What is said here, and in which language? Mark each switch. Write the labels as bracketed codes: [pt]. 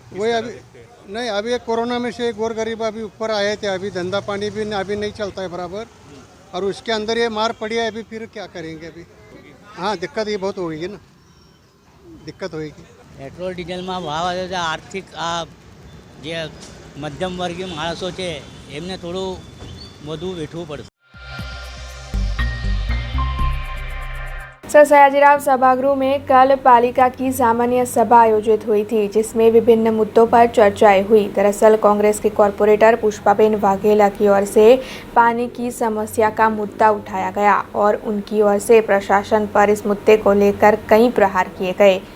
[hi] वही अभी नहीं, अभी कोरोना में से गोर गरीब अभी ऊपर आए थे, अभी धंधा पानी भी अभी नहीं चलता है बराबर, और उसके अंदर ये मार पड़ी है। अभी फिर क्या करेंगे अभी? हाँ, दिक्कत ये बहुत होगी ना, दिक्कत होगी। पेट्रोल डीजल में भाव [gu] આવે છે, આર્થિક આ જે મધ્યમ વર્ગીય માણસો છે એમને થોડું વધુ વેઠવું પડશે। [hi] सर सयाजीराव सभागृह में कल पालिका की सामान्य सभा आयोजित हुई थी, जिसमें विभिन्न मुद्दों पर चर्चाएं हुई। दरअसल कांग्रेस के कॉरपोरेटर पुष्पाबेन वाघेला की ओर से पानी की समस्या का मुद्दा उठाया गया और उनकी ओर से प्रशासन पर इस मुद्दे को लेकर कई प्रहार किए गए।